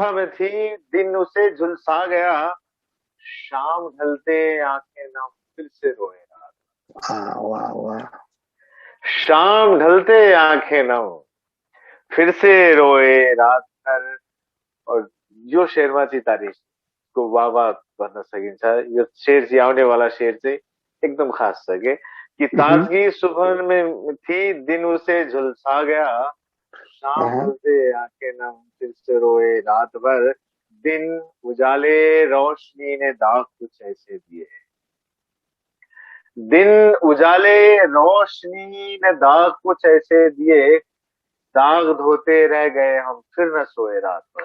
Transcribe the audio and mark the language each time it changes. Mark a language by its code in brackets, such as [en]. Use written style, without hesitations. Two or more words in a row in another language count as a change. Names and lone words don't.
[hi] सुबह में थी, दिन उसे झुलसा गया। शाम ढलते आंखें नम, फिर से रोए रात। वाह वाह। शाम ढलते आंखें नम, फिर से रोए रात भर। [ne] और यो शेरमा चाहिँ तारिखको [hi] वाह वाह [ne] भन्न सकिन्छ। यो शेर चाहिँ, आउने वाला शेर चाहिँ एकदम खास छ कि हम्म, [hi] ताजगी सुबह में थी, दिन उसे झुलसा गया। शाम अँ ढलते आंखें नम, फिर से रोए रात भर। दिन उजाले रोशनी ने दाग कुछ ऐसे दिए। दिन उजाले रोशनी ने दाग कुछ ऐसे दिए, दाग धोते रह गए हम, फिर न सोए रात भर।